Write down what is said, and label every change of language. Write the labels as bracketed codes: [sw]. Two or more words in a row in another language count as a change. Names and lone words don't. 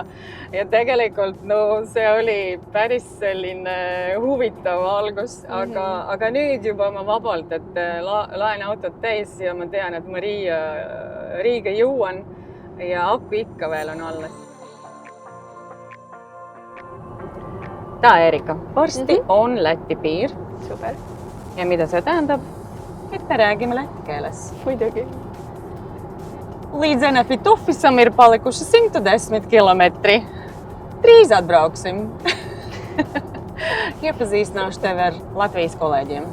[et] Ja tegelikult see oli päris selline huvitav algus, aga nüüd juba ma vabalt, et laen autot täis ja ma tean, et ma Riiga jõuan ja akku ikka veel on alles. Erika, varsti on Läti piir. Super. Ja mida see tähendab? Et me räägime läti keeles. Muidugi. [lv] Līdz Enefit office'am ir palikuši 110 kilometri. Drīz atbrauksim. Iepazīstināšu tevi ar Latvijas kolēģiem.